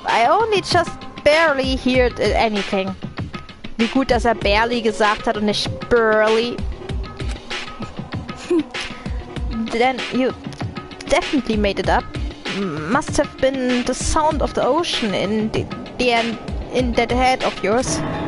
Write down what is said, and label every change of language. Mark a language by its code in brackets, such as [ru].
[en] I only just barely heard anything. [de] Wie gut, dass barely gesagt hat und nicht burly. [en] Then you definitely made it up. Must have been the sound of the ocean in in that head of yours.